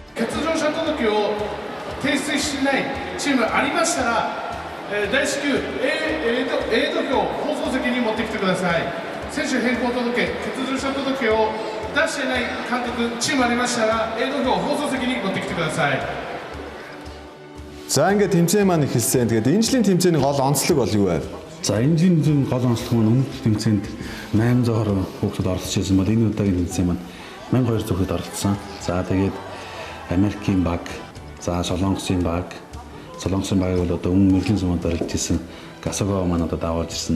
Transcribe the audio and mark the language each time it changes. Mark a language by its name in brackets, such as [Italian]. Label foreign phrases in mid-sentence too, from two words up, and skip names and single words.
[Japanese] 欠場者届を提出しないチームありましたら、大至急 A 土俵放送席に持ってきてください。選手変更届、欠場者届を出してない監督チームありましたら A 土俵放送席に持ってきてください。 [Mongolian] За ингээд тэмцээн маань эхэлсэн. Тэгээд энэ жилийн тэмцээний гол онцлог бол юу вэ? За энэ жилийн гол онцлог маань өмнөх тэмцээнд 800 хүүхдүүд оролцож байсан бол энэ удаагийн тэмцээн маань 1200 хүүхэд оролцсон. За тэгээд Америкийн баг, за Солонгосын баг бол одоо өмнө Мэргэжлийн суманд барилж ирсэн Гасого маань одоо давуулж ирсэн.